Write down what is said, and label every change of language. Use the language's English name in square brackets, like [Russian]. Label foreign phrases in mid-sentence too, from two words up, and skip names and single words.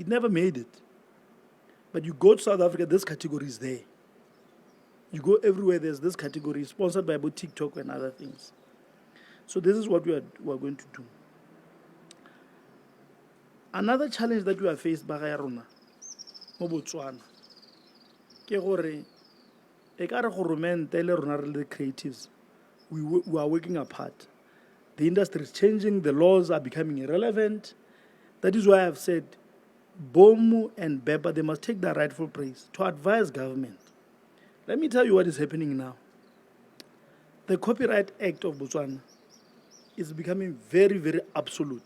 [English] It never made it. But you go to South Africa, this category is there. You go everywhere, there's this category, sponsored by both TikTok and other things. So this is what we are going to do. Another challenge that we are faced by Rona, Botswana, [Tswana] ke gore e ka re government le rona re le creatives, [English] we are working apart. The industry is changing, the laws are becoming irrelevant. That is why I've said BOMU and BEPA, they must take their rightful place to advise government. Let me tell you what is happening now. The Copyright Act of Botswana is becoming very, very absolute.